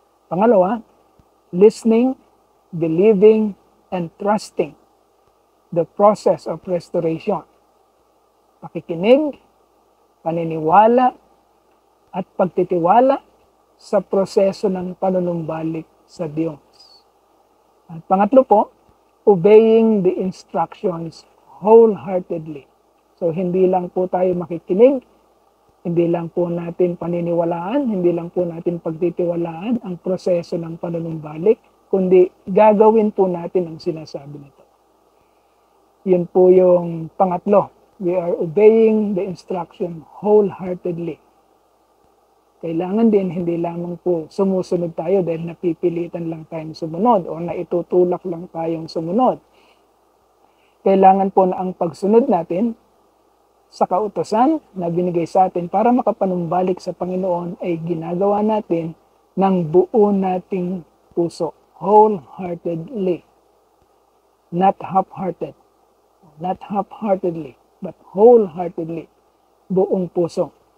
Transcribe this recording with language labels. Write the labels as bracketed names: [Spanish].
[English] Pangalawa, listening, believing, and trusting the process of restoration. [Filipino] Pakikinig, paniniwala, at pagtitiwala sa proseso ng panunumbalik sa Diyos. At pangatlo po, [English] obeying the instructions wholeheartedly. [Filipino] So, hindi lang po tayo makikinig, hindi lang po natin paniniwalaan, hindi lang po natin pagtitiwalaan ang proseso ng panunumbalik, kundi gagawin po natin ang sinasabi nito. Yun po yung pangatlo. [English] We are obeying the instruction wholeheartedly. [Filipino] Kailangan din hindi lamang po sumusunod tayo dahil napipilitan lang tayong sumunod o naitutulak lang tayong sumunod. Kailangan po na ang pagsunod natin sa kautusan na binigay sa atin para makapanumbalik sa Panginoon ay ginagawa natin ng buo nating puso, [English] wholeheartedly, not half-hearted, not half-heartedly, but wholeheartedly, [Filipino] buong puso.